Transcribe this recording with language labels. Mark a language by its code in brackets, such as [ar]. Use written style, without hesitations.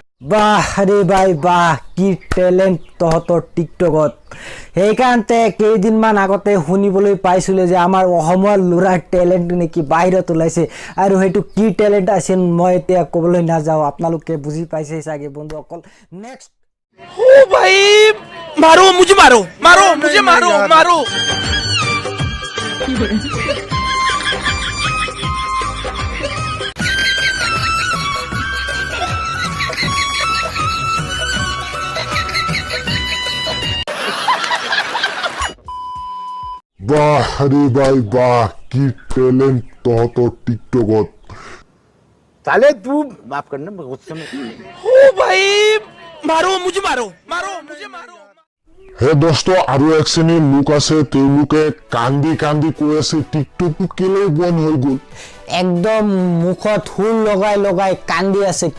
[as] বাহ রে ভাই বাহ, কি টেলেণ্ট তহঁতৰ টিকটকত। সেইকাৰণতে কেইদিনমান আগতে শুনিবলৈ পাইছিলে যে আমাৰ অসমৰ ল'ৰাৰ টেলেণ্ট নেকি বাহিৰত ওলাইছে, আৰু সেইটো কি টেলেণ্ট আছিল মই এতিয়া ক'বলৈ নাযাওঁ, আপোনালোকে বুজি পাইছে চাগে বন্ধুসকল। [en] next [hi] ओ भाई मारो मुझे, मारो मुझे, मारो। [as] বাহ রে ভাই বাহ, কি ট্যালেন্ট তহঁতৰ টিকটকত। [hi] साले तू माफ करना, मैं गुस्से में। ओ भाई मारो मुझे, मारो मुझे, मारो। [as] হে দোস্ত, আৰু এক শ্ৰেণীৰ লোক আছে, তেওঁলোকে কান্দি কান্দি কৈ আছে টিকটকটো কেলে বন্ধ হৈ গ'ল। একদম মুখত হুল লগাই লগাই কান্দি আছে।